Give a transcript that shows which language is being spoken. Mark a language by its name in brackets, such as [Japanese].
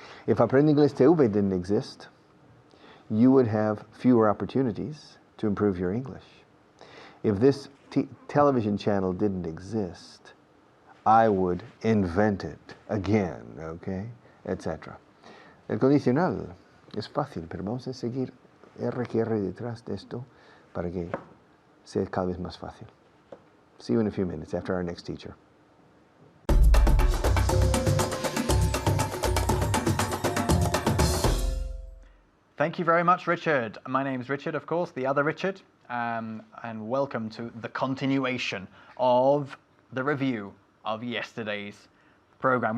[English] If Aprende Inglés TV didn't exist, you would have fewer opportunities to improve your English. If this television channel didn't exist, I would invent it again, okay, etc. [Spanish] El condicional es fácil, pero vamos a seguir R que R detrás de esto para que sea cada vez más fácil. [English] See you in a few minutes after our next teacher. Thank you very much, Richard. My name is Richard, of course, the other Richard, and welcome to the continuation of the review of yesterday's program.